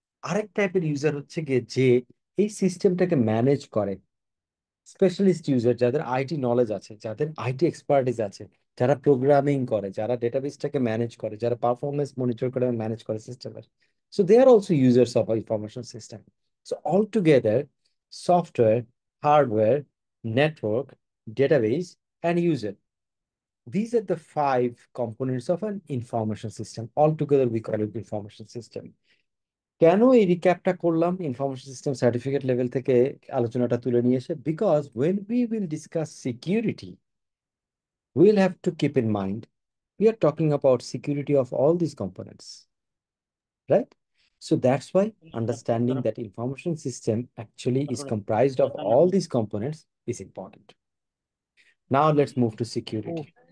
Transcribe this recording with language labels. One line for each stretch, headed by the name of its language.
Bangla: আরেক টাইপের ইউজার হচ্ছে গিয়ে যে এই সিস্টেমটাকে ম্যানেজ করে, স্পেশালিস্ট ইউজার, যাদের আইটি নলেজ আছে, যাদের আইটি এক্সপার্টিস আছে, যারা প্রোগ্রামিং করে, যারা ডেটাবেসটাকে ম্যানেজ করে, যারা পারফরমেন্স মনিটর করে ম্যানেজ করে সিস্টেমের।
English: So they are also users of information system. So all together software, hardware, network, database, and user. These are the 5 components of an information system. Altogether, we call it information system.
Bangla: কেন এই রিক্যাপটা করলাম information system certificate level থেকে আলোচনাটা তুলে নিয়ে এসে?
English: Because when we will discuss security, will have to keep in mind we are talking about security of all this components, right? So that's why understanding that information system actually is comprised of all these components is important. Now let's move to security.